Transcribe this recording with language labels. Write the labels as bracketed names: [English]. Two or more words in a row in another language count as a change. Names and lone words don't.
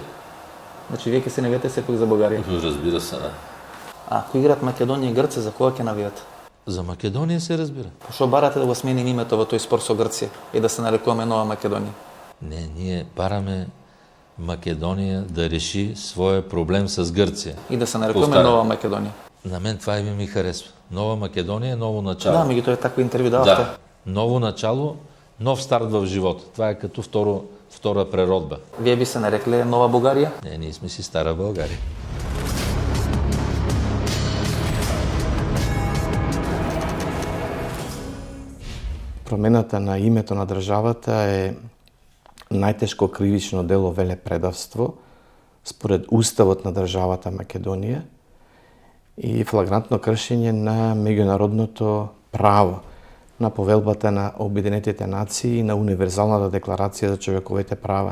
[Macedonian] Значи, вие ќе се навијате сепак за Бугарија? [Bulgarian] Разбира се, да. [Macedonian] А, кој играат Македонија и Грција, за кога ќе навијате? [Bulgarian] За Македонија се разбира. [Macedonian] Што барате да го сменим името во тој спор со Грција и да се нарекуваме Нова Македонија? [Bulgarian] Не, ние бараме Македонија да реши своя проблем с Гърция. [Macedonian] И да се нарекуваме Нова Македонија. [Bulgarian] На мен това име ми харесва. Нова Македонија, ново начало. [Macedonian] Да, меѓутоа такво интервју давате. [Bulgarian] Да, ново начало, нов старт в живота. Това е като втора преродба. [Macedonian] Вие би се нарекле Нова Бугарија? [Bulgarian] Не, ние сме си Стара България. [Macedonian] Промената на името на државата е најтешко кривично дело велепредавство според уставот на државата Македонија и флагрантно кршење на меѓународното право, на повелбата на Обединетите нации и на Универзалната декларација за човековите права.